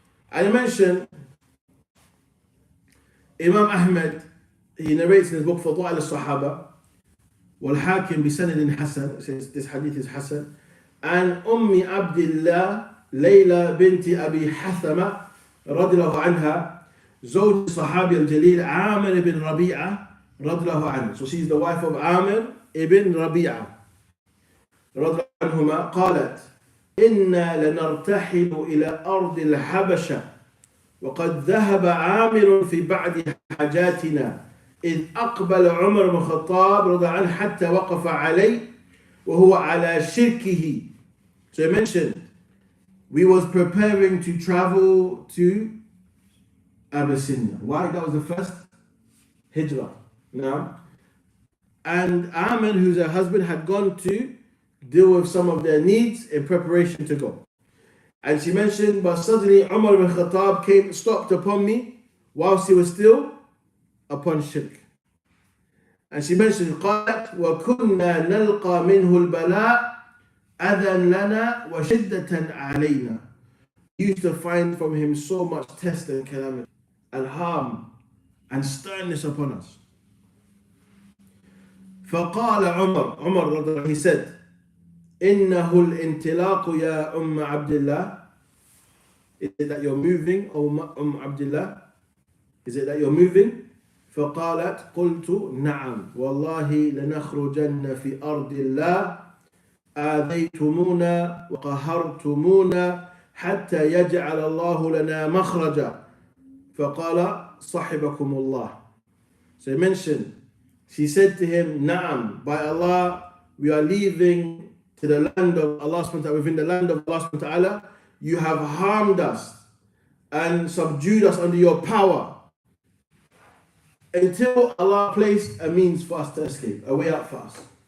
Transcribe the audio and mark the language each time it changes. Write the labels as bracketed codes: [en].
[en] I mentioned Imam Ahmed, he narrates in his book Fadail al-Sahaba, [ar] والحاكم بسند حسن, [en] says this hadith is Hasan, and Abdullah Layla binti Abi Hathama [ar] رضي الله عنها زوج الصحابي الجليل عامر [en] ibn Rabi'a [ar] رضي الله عنه. [en] So she is the wife of Amir ibn Rabi'a [ar] رضي الله عنهما. قالت إنا لنرتحل إلى أرض الحبشة وقد ذهب عامر في بعض حاجاتنا إذ أقبل عمر بن الخطاب رضي الله عنه حتى وقف عليه وهو على شركه. [en] So I mentioned we was preparing to travel to Abyssinia. Why? That was the first hijrah. Now, and Amr, who's her husband, had gone to deal with some of their needs in preparation to go. And she mentioned, but suddenly Umar ibn Khattab stopped upon me whilst he was still upon shirk. And she mentioned, [ar] قالت وكنا نلقى منه البلاء أذى لنا وشدة علينا. [en] We used to find from him so much test and calamity and harm and sternness upon us. [ar] فقال Umar رضي الله عنه, [en] he said, [ar] إنه الانطلاق يا عبد الله. [en] is it that you're moving, O Abdullah? Is it that you're moving? [ar] فقالت قلت نعم والله لنخرجن في أرض الله آذيتمونا وقهرتمونا حتى يجعل الله لنا مخرجا فقال صحبكم الله. [en] So he mentioned, she said to him, Na'am, by Allah, we are leaving to the land of Allah subhanahu wa ta'ala, within the land of Allah subhanahu wa ta'ala. You have harmed us and subdued us under your power until Allah placed a means for us to escape, a way out for us.